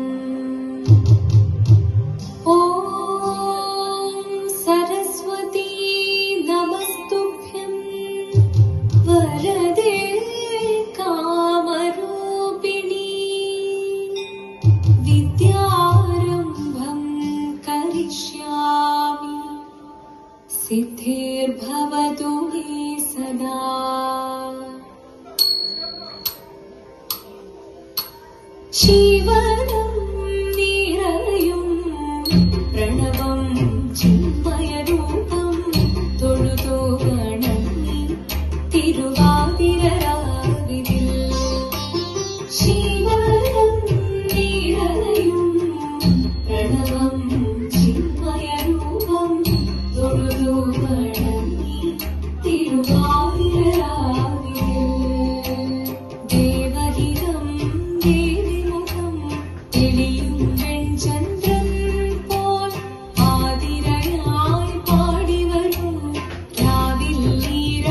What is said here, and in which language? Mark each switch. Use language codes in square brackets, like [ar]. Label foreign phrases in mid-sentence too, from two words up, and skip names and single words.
[sa] ॐ सरस्वती नमस्तुभ्यं वरदे कामरूपिणी विद्यारम्भं करिष्यामि सिद्धिर्भवतु मे सदा। [ml] ജീവനം നിറയും പ്രണവം ചിന്മയരൂപം തൊഴുതു വണങ്ങി തിരുവാതിരരാവിതിൽ ജീവനം നിറയും പ്രണവം ചിന്മയരൂപം തൊഴുതു വണങ്ങി തിരുവാതിരരാവിതിൽ ദേവഹിതം ദേവിമുഖം തെളിയും വെൺചന്ദ്രൻ പോൽ ആതിരയായി പാടി വരൂ രാവിൽ നീ